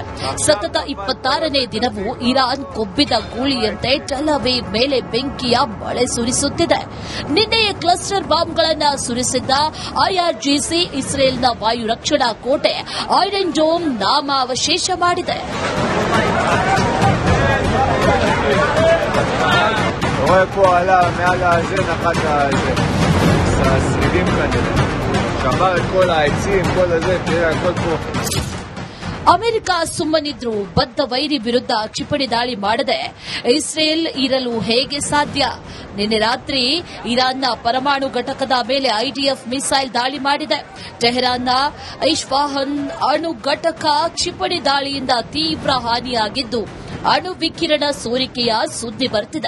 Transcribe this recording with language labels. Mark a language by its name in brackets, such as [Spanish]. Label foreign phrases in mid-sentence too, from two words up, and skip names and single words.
[Kannada] ಸತತ 26ನೇ ದಿನವೂ ಇರಾನ್ ಕೊಬ್ಬಿದ ಗೂಳಿಯಂತೆ ಟೆಲ್ ಅವೀವ್ ಮೇಲೆ ಬೆಂಕಿಯ ಮಳೆ ಸುರಿಸುತ್ತಿದೆ. ನಿನ್ನೆಯೇ [English] cluster bombs [Kannada] ಸುರಿಸಿದ್ದ ಐಆರ್ಜಿಸಿ ಇಸ್ರೇಲ್ನ ವಾಯು ರಕ್ಷಣಾ ಕೋಟೆ ಐರನ್ ಡೋಮ್ ನಾಮಾವಶೇಷ ಮಾಡಿದೆ. [Hebrew] אתה רואה פה עלה מעל הזה, נחת השרידים כנראה. שבר את כל העצים, כל הזה, תראה, הכל פה. [Kannada] ಅಮೆರಿಕ ಸುಮ್ಮನಿದ್ರು ಬದ್ಧ ವೈರಿ ವಿರುದ್ಧ ಕ್ಷಿಪಣಿ ದಾಳಿ ಮಾಡದೆ ಇಸ್ರೇಲ್ ಇರಲು ಹೇಗೆ ಸಾಧ್ಯ? ನಿನ್ನೆ ರಾತ್ರಿ ಇರಾನ್ನ ಪರಮಾಣು ಘಟಕದ ಮೇಲೆ ಐಡಿಎಫ್ ಮಿಸೈಲ್ ದಾಳಿ ಮಾಡಿದೆ. ಟೆಹರಾನ್ನ ಇಸ್ಫಾಹನ್ ಅಣು ಘಟಕ ಕ್ಷಿಪಣಿ ದಾಳಿಯಿಂದ ತೀವ್ರ ಹಾನಿಯಾಗಿದ್ದು ಅಣು ವಿಕಿರಣ ಸೋರಿಕೆಯ ಸುದ್ದಿ ಬರ್ತಿದೆ.